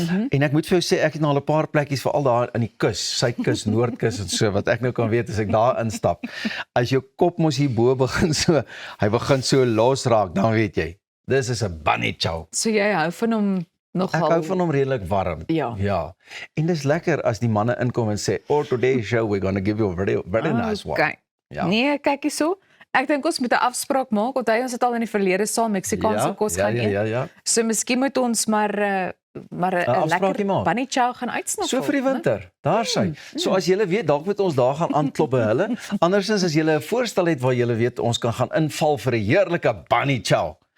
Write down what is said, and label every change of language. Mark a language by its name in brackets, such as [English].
[Afrikaans] En ek moet vir jou sê, ek het nou al 'n paar plekkies veral daar in die kus, suidkus, noordkus en so, wat ek nou kan weet as ek daar instap. As jou kop mos hierbo begin so los raak, dan weet jy, dis is 'n Bunny Chow. So jy hou van hom nogal. Ek hou van hom redelik warm. Ja. En dis lekker as die manne inkom en sê, [English] "Oh, today's show we're going to give you a very nice one." Okay. [Afrikaans] Ja. Nee, kyk hierso. Ek dink ons moet 'n afspraak maak, want ons het al in die verlede saam Meksikaanse kos gaan eet. Ja. So miskien moet ons maar 'n lekker Bunny Chow gaan uitsnappel. So vir die winter, daar sy. So as julle weet, dalk moet ons daar gaan aanklop by hulle. Andersins as julle 'n voorstel het waar julle weet ons kan gaan inval vir 'n heerlike Bunny Chow.